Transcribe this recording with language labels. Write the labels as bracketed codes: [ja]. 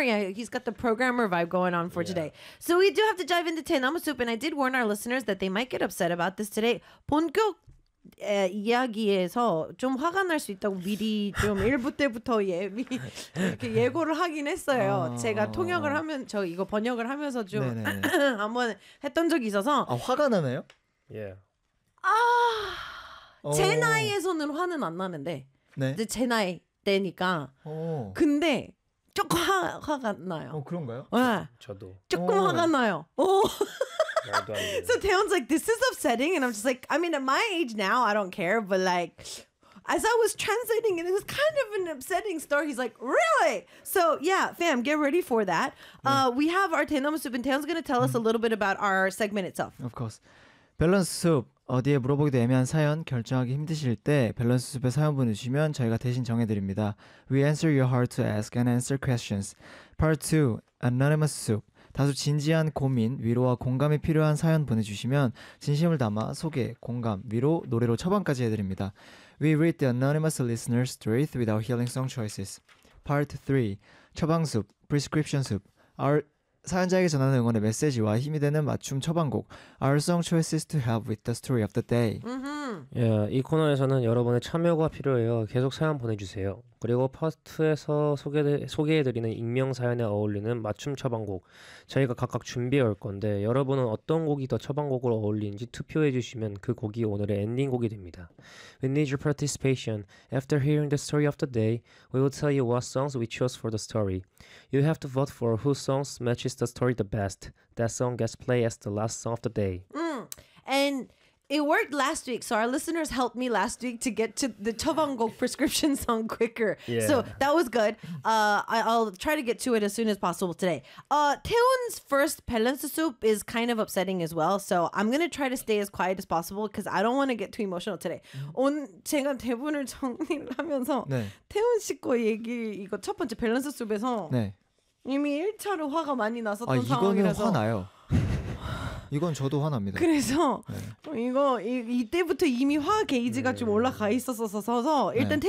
[en] Yeah, he's got the programmer vibe going on for today. So we do have to dive into Tenamusup, and I did warn our listeners that they might get upset about this today. [ko] 본격 이야기에서 좀 화가 날 수 있다고 미리 좀 일부 때부터 예고를 하긴 했어요. 제가 통역을 하면 저 이거 번역을 하면서 좀 한번 했던 적이 있어서. 아, 화가 나나요? [en] Yeah. [ko] 아. 제 나이에서는 화는 안 나는데 네? 이제 제 나이 때니까 근데 조금 화가 나요. 그런가요? 네. 저도 조금 화가 나요. 나도 [en] So Taeyun's like, this is upsetting, and I'm just like, I mean, at my age now, I don't care, but like, as I was translating it, it was kind of an upsetting story. He's like, really? So yeah, fam, get ready for that. We have our Tenamusup, and Taeyun's gonna tell us a little bit about our segment itself. Of course. Balance soup. [ko] 어디에 물어보기도 애매한 사연 결정하기 힘드실 때 밸런스 숲에 사연 보내주시면 저희가 대신 정해드립니다. [en] We answer your heart to ask and answer questions. Part 2. Anonymous soup. [ko] 다소 진지한 고민, 위로와 공감이 필요한 사연 보내주시면 진심을 담아 소개, 공감, 위로, 노래로 처방까지 해드립니다. [en] We read the anonymous listener's truth with our healing song choices. Part 3. [ko] 처방 숲. [en] prescription soup. Our [ko] 사연자에게 전하는 응원의 메시지와 힘이 되는 맞춤 처방곡 [en] Our song choices to help with the story of the day. Mm-hmm. [ko] Yeah, 이 코너에서는 여러분의 참여가 필요해요. 계속 사연 보내주세요. 그리고 퍼스트에서 소개해드리는 익명 사연에 어울리는 맞춤 처방곡 저희가 각각 준비해올 건데 여러분은 어떤 곡이 더 처방곡으로 어울리는지 투표해주시면 그 곡이 오늘의 엔딩곡이 됩니다. [en] We need your participation. After hearing the story of the day, we will tell you what songs we chose for the story. You have to vote for whose songs matches the story the best. That song gets played as the last song of the day. And it worked last week, so our listeners helped me last week to get to the 처방곡 prescription song quicker. Yeah. So that was good. I'll try to get to it as soon as possible today. Taeyeon's first balance soup is kind of upsetting as well, so I'm going to try to stay as quiet as possible because I don't want to get too emotional today. [ko] 제가 대본을 정리를 하면서 태훈 씨 거 얘기 이거 첫 번째 밸런스 수업에서 이미 1차로 화가 많이 났었던 상황이라서 이거는 화나요. 이건 저도 화납니다. 그래서 네. 이거 이때부터 이미 화 게이지가 네. 좀 올라가 있었어서 일단 네.